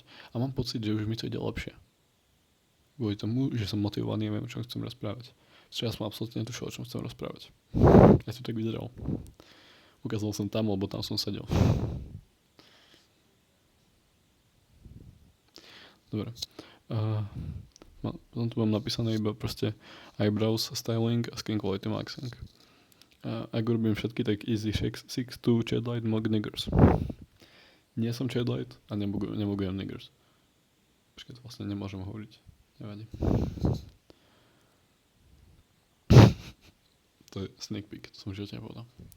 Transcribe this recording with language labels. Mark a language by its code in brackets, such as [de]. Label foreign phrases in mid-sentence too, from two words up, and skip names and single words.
[sk] A mám pocit, že už mi to ide lepšie. Kvôli tomu, že som motivovaný a viem, o čom chcem rozprávať. Včera som absolútne netušil, o čom chcem rozprávať. Ja to tak vyzeral. Ukázal som tam, lebo tam som sedel. Dobre. Potom tu mám napísané iba proste [en] eyebrows styling [sk] a [en] skin quality maxing. [sk] Ak urobím všetky, tak easy 6'2", Chadlight, [en] mug niggers. [sk] Nie som Chadlight a nemugujem niggers. Počkej, to vlastne nemôžem hovoriť. Nevadí. To je [en] sneak peek, [sk] to som v živote nepovedal.